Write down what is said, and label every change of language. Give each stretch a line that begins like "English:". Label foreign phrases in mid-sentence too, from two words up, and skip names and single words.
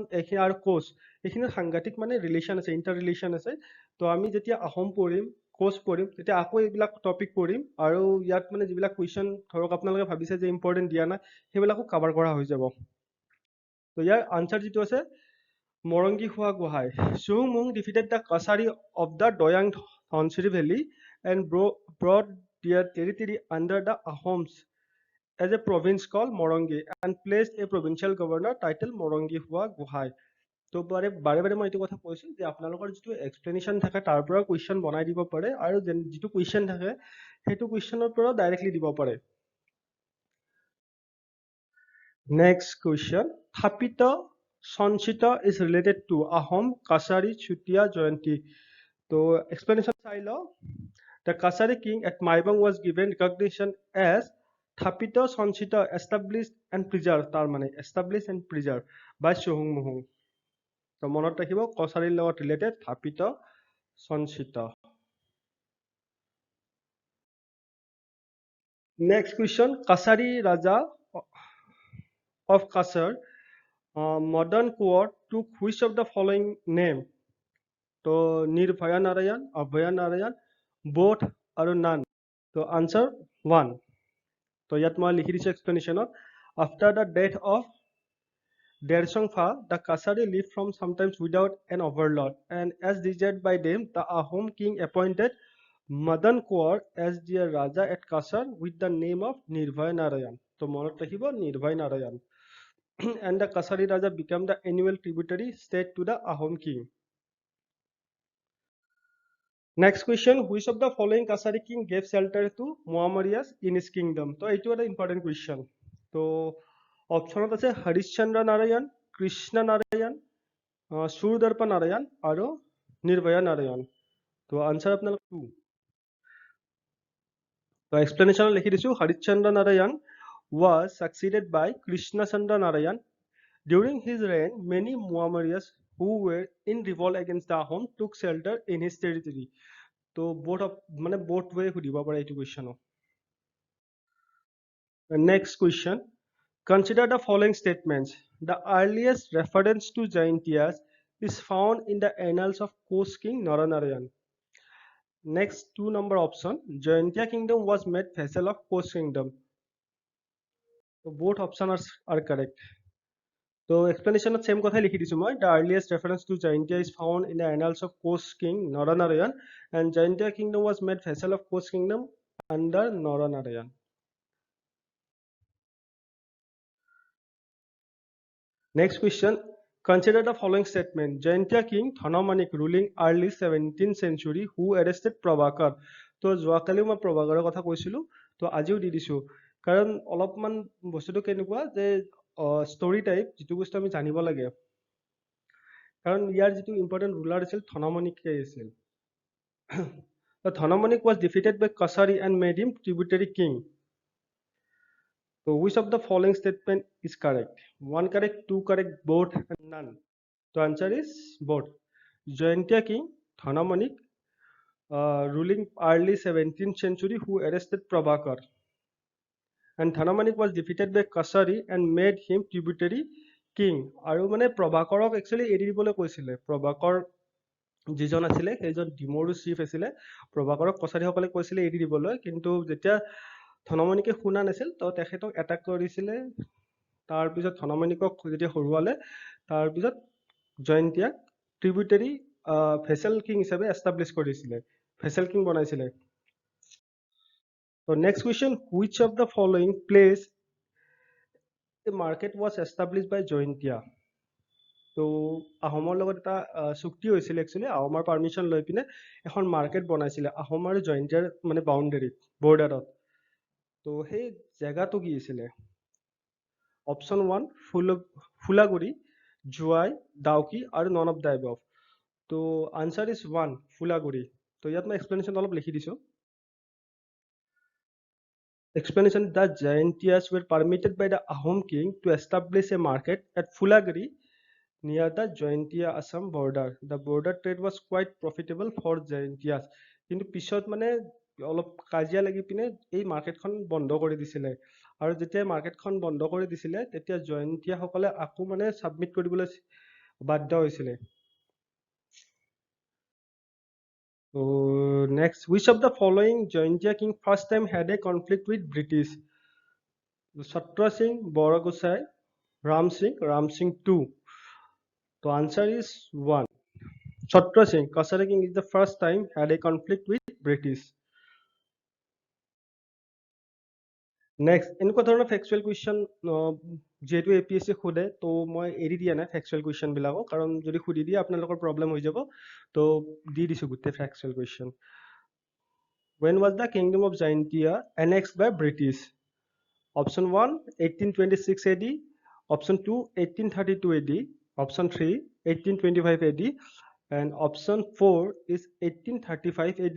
Assamese: এইখিনি আৰু কোচ এইখিনিৰ সাংঘাতিক মানে ৰিলেশ্যন আছে
English: inter relation
Assamese: আছে তো আমি যেতিয়া আহোম পঢ়িম কোচ পঢ়িম তেতিয়া আকৌ এইবিলাক টপিক পঢ়িম আৰু ইয়াত মানে যিবিলাক কুৱেশ্যন ধৰক আপোনালোকে ভাবিছে যে ইম্পৰ্টেণ্ট দিয়া নাই সেইবিলাকো কভাৰ কৰা হৈ যাব তো ইয়াৰ আনচাৰ যিটো আছে মৰংগী হোৱা গোহাঁই
English: Shohumhung defeated the Kasari of the Doyang Dhoncheri Valley and brought their territory under the Ahoms as a province called Morongi and placed a provincial governor titled Morongi Hua Gohai.
Assamese: তো বাৰে বাৰে মই এইটো কথা কৈছোঁ যে আপোনালোকৰ যিটো এক্সপ্লেনেশ্যন থাকে তাৰ পৰা কুৱেশ্যন বনাই দিব পাৰে আৰু যিটো কুৱেশ্যন থাকে সেইটো কুৱেশ্যনৰ পৰা ডাইৰেক্টলি দিব পাৰে
English: next question
Assamese: থাপিত
English: Sanchita is related to Ahom, Kasari, Chutia, Jayanti. So explanation
Assamese: চাই লও
English: The Kasari king at Maibang was given recognition as Thapita Sanchita established and preserved
Assamese: তাৰ মানে
English: established and preserved by Shohumhung.
Assamese: তো মনত ৰাখিব কছাৰীৰ লগত ৰিলেটেড থাপিত Sanchita.
English: Next question Kasari Raja of Kasar modern court took which of the following name? তো Nirbhaya Narayan, Abhaya Narayan, both or none. So answer 1. So
Assamese: ইয়াত মই লিখি দিছোঁ এক্সপ্লেনেশ্যনত
English: after the death of Dersongfa, the Kasari lived from sometimes without an overlord, and as desired by them, the Ahom king appointed Madan Kaur as their Raja at Kasar with the name of Nirbhaya Narayan.
Assamese: So মনত ৰাখিব Nirbhaya Narayan.
English: And the Kasari Raja became the annual tributary state to the Ahom king. Next question, which of the following Kasari king gave shelter to Muammariyas in his kingdom? So it was an important question. So option আছে Harishchandra Narayan, Krishna Narayan, Surdarpa Narayan আৰু Nirbhaya Narayan.
Assamese: তো answer আপোনালোক 2. তো explanation লিখি দিছোঁ
English: Harishchandra Narayan was succeeded by Krishna Chandra Narayan. During his reign, many Muammariyas who were in revolt against the Ahom took shelter in his territory.
Assamese: তো
English: both way
Assamese: সুধিব পাৰে এইটো কুৱেশ্যনো
English: Next question. Consider the following statements. The earliest reference to Jaintiyas is found in the annals of Koch King Naranarayan. Next 2 number option. Jaintiya kingdom was made vassal of Koch kingdom. So both options are correct.
Assamese: তো এক্সপ্লেনেশ্যনত সেম কথাই লিখি দিছোঁ মই।
English: The earliest reference to Jaintia is found in the annals of Koch King Naranarayan and Jaintia kingdom was made vassal of Koch kingdom under Naranarayan. Next question. Consider the following statement. Jaintia king Thanamanik ruling early 17th century who arrested Prabhakar.
Assamese: তো যোৱাকালিও মই প্ৰভাকাৰৰ কথা কৈছিলোঁ, তো আজিও দি দিছোঁ। কাৰণ অলপমান বস্তুটো কেনেকুৱা যে
English: story type
Assamese: যিটো বস্তু আমি জানিব লাগে। কাৰণ ইয়াৰ যিটো
English: important ruler
Assamese: আছিল ধনমণিকে আছিল।
English: ধনমণিক was defeated by Kasari and made him tributary king. So which of the following statement is correct? One correct, two correct, both, and none. The answer is both. Jaintia king Thanamanik ruling early 17th century who arrested Prabhakar. And Thanamanik was defeated by Kasari and made him tributary king.
Assamese: আৰু মানে প্ৰভাকৰক একচুৱেলি এৰি দিবলৈ কৈছিলে। প্ৰভাকৰ যিজন আছিলে সেইজন ডিমৰু চিফ আছিলে। প্ৰভাকৰক কছাৰীসকলে কৈছিলে এৰি দিবলৈ, কিন্তু যেতিয়া ধনমণিকে শুনা নাছিল তো তেখেতক এটাক কৰিছিলে। তাৰপিছত ধনমণিকক যেতিয়া হৰুৱালে তাৰপিছত জয়ন্তীয়াক
English: tributary vassal king
Assamese: হিচাপে এষ্টাব্লিছ কৰিছিলে,
English: vassal king
Assamese: বনাইছিলে।
English: So next question, which of the following place the market was established by Jaintia?
Assamese: তো আহোমৰ লগত এটা চুক্তি হৈছিল একচুৱেলি, আহোমৰ পাৰ্মিশ্যন লৈ পিনে এখন মাৰ্কেট বনাইছিলে আহোম আৰু জয়ন্তীয়াৰ মানে বাউণ্ডেৰীত, বৰ্ডাৰত। তো সেই জেগাটো কি আছিলে? অপশ্যন 1 ফুলাগুৰি, জোৱাই, ডাউকি আৰু
English: none of the above.
Assamese: তো
English: answer is
Assamese: 1 ফুলাগুৰি। তো ইয়াত মই এক্সপ্লেনেশ্যন অলপ লিখি দিছোঁ।
English: Explanation: the Jaintias were permitted by the Ahom king to establish a market at Fulagiri near the Jaintia Assam border. The border trade was quite profitable for Jaintias.
Assamese: কিন্তু পিছত মানে অলপ কাজিয়া লাগি পিনে এই মাৰ্কেটখন বন্ধ কৰি দিছিলে, আৰু যেতিয়া মাৰ্কেটখন বন্ধ কৰি দিছিলে তেতিয়া জয়ন্তীয়াসকলে আকৌ মানে ছাবমিট কৰিবলৈ বাধ্য হৈছিলে।
English: So next, which of the following Jaintia king first time had a conflict with British? Chhatra Singh, Boragosai, Ram Singh II. The answer is 1. Chhatra Singh, Kasari king, is the first time had a conflict with British. Next,
Assamese: এনেকুৱা ধৰণৰ
English: factual question
Assamese: যেহেতু APSC সোধে তো মই এৰি দিয়া নাই
English: factual question
Assamese: বিলাকক, কাৰণ যদি সুধি দিয়ে আপোনালোকৰ প্ৰব্লেম হৈ যাব। তো দি দিছোঁ গোটেই
English: factual question. When was the kingdom of Jaintia annexed by British? Option 1 1826 AD, option 2 1832 AD, option 3 1825 AD, and option 4 is 1835 AD.